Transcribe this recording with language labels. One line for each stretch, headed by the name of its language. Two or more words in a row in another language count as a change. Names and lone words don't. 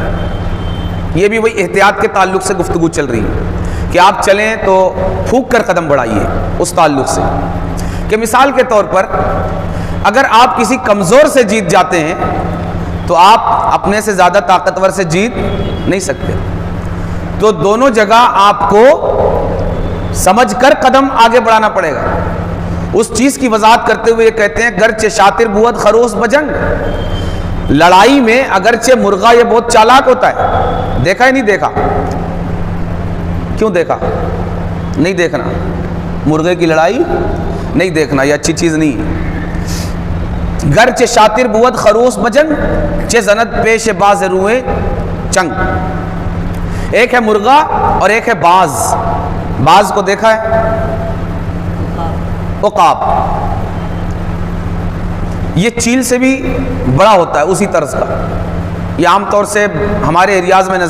Urdu: یہ بھی وہی احتیاط کے تعلق سے گفتگو چل رہی ہے کہ آپ چلیں تو پھونک کر قدم بڑھائیے، اس تعلق سے کہ مثال کے طور پر اگر آپ کسی کمزور سے جیت جاتے ہیں تو آپ اپنے سے زیادہ طاقتور سے جیت نہیں سکتے، تو دونوں جگہ آپ کو سمجھ کر قدم آگے بڑھانا پڑے گا۔ اس چیز کی وضاحت کرتے ہوئے یہ کہتے ہیں
Persian: گرچہ شاطر بود خروس بجنگ،
Urdu: لڑائی میں اگرچہ مرغا یہ بہت چالاک ہوتا ہے، دیکھا ہے نہیں دیکھا؟ کیوں دیکھا؟ نہیں دیکھنا، مرغے کی لڑائی نہیں دیکھنا، یہ اچھی چیز نہیں ہے۔
Persian: گرچہ شاطر بود خروس بجنگ چہ زند پیش باز روئے چنگ،
Urdu: ایک ہے مرغا اور ایک ہے باز۔ باز کو دیکھا ہے؟ عقاب، یہ چیل سے بھی بڑا ہوتا ہے اسی طرز کا، یہ عام طور سے ہمارے ایریاز میں